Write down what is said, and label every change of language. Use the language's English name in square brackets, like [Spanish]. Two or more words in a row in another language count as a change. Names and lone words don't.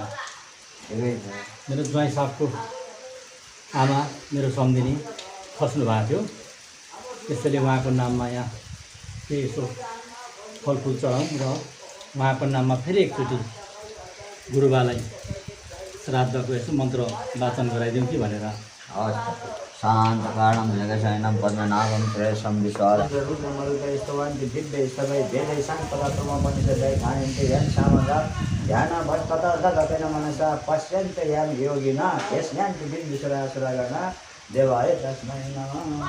[Nepali] मेरो ज्वाइँ साहबको आमा मेरो सम्धिनी खस्नु भएको थियो, त्यसैले उहाँको नाममा यहाँ केही यसो फलफुल चढाउँ र उहाँको नाममा फेरि एकचोटि गुरुबालाई श्राद्धको यसो मन्त्र वाचन गराइदिउँ कि भनेर। [Sanskrit] शान्त कारणं जगशयनं पद्मनाभं श्रेयसं विश्वासं रुद्रमरुतैस्तवन्ति दिव्यैस्तवै वेदैशान् पदार्थमोपनिषदै गायन्ति यं सामगा ध्यानभट्टतदपेन मनसा पश्यन्ति यं योगिना यस्यान्ति विद्युसुरासुरगणा देवाय तस्मै नमः।